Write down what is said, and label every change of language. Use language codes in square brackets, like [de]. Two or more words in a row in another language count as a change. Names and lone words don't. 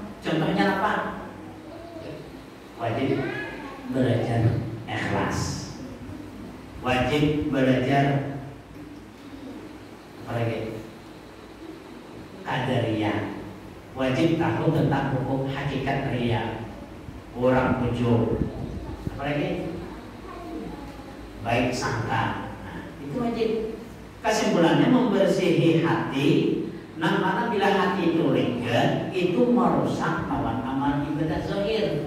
[id] Contohnya apa? Wajib belajar ikhlas. Wajib belajar apa lagi? Qadariyah. Wajib tahu tentang hukum hakikat riya. Orang ujub. Apa lagi? Baik sangka. Itu wajib. [bjn] Kesimpulannya membersihi hati. Nah, mana bila hati itu ringkih, itu merusak lawan amal ibadah zahir.